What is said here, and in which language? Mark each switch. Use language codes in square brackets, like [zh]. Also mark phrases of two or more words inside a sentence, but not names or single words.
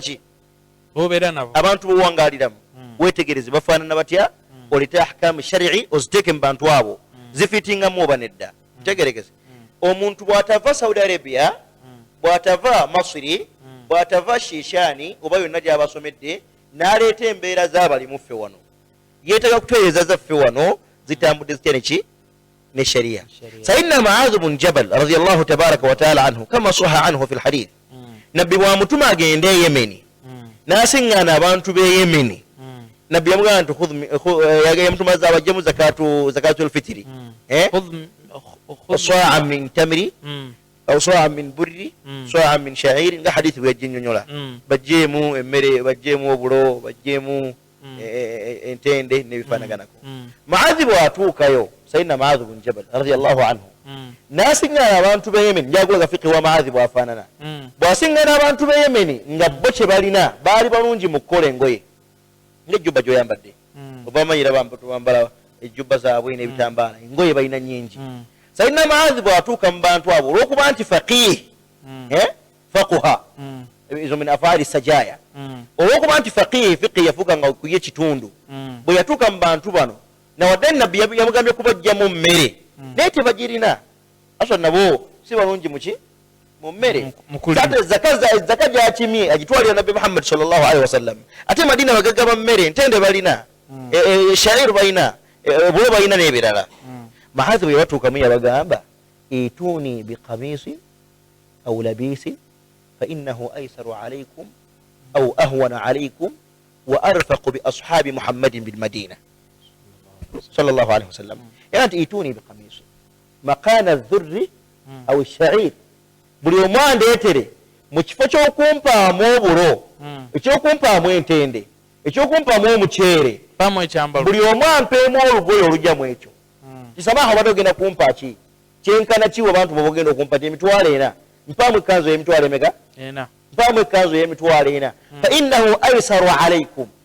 [lg] ki abantu bowangaaliramu wetegereze bafaanana batya oleta [ar] أحكام شرعي [lg] oziteeke mu bantu abo zifitingamu oba nedda ntegeregeze omuntu bw'atava saudi arabia bw'atava masiri bw'atava shishani oba yonna gy'abasomedde n'aleeta embeera z'abalimu ffe wano yeetaaga kutereeza zaffe wano zitambudde zitya neki ne sharia [ar] سيدنا معاذ بن جبل رضي الله تبارك وتعالى عنه كما صح عنه في الحديث [lg] nabbi bw'amutuma agende e yemeni n'asiŋŋaana abantu b'e yemeni nabbi yamugamba nti yamutuma bajjemu [ar] زكاة الفطر صاع من تمر أو صاع من بر صاع من شعير [lg] nga hadithi bweyajja nnyonnyola bajjeemu emmere bajjeemu obulo bajjeemu entende nebifaanaganako maadhi bw'atuukayo [ar] سيدنا معاذ بن جبل رضي الله عنه [lg] n'asiŋŋaana abantu b'e yemeni njagulaga fiqhi wa maadhi bw'afaanana bw'asiŋŋaana abantu b'e yemeni nga bo kye balina baali balungi mu kukola engoye ng'ejjubba gy'oyambadde oba bamanyira bambala ejjubba zaabwe n'ebitambaala engoye balina nnyingi sayidina maadhi bw'atuuka mu bantu abo olw'okuba nti faqih faquha ezo min afaali sajaya olw'okuba nti faqih fiqhi yafuuka nga kuye ekitundu bwe yatuuka mu bantu bano nawadde nabbi yamugambye kubajjamu mmere naye tebagirina aswa nabo si balungi muki mu mmere ate zaka gyakimye agitwalira nabbi muhammad [ar] صلى الله عليه وسلم [lg] ate madina bagagaba mmere entende balina shairu balina obulo balina n'ebirala maadhi bwe batuukamu yabagamba [ar] ائتوني بقميص أو لبيس فإنه أيسر عليكم أو أهون عليكم وأرفق بأصحاب محمد بالمدينة صلى الله عليه وسلم yanti ائتوني بقميص مكان ذرة أو شعير [lg] buli omu andeetere mu kifo ky'okumpaamu obulo ekyokumpaamu entende ekyokumpaamu omuceere buli omu ampeemu olugoye olugyamu ekyo kisamaha obadde ogenda kumpa ki kyenkana kiwa abantu bobogenda okumpa ti emitwalo ena mpaamu ekanzu y'emitwalo emeka mpaamu ekanzu y'emitwalo ena [ar] فإنه أيسر عليكم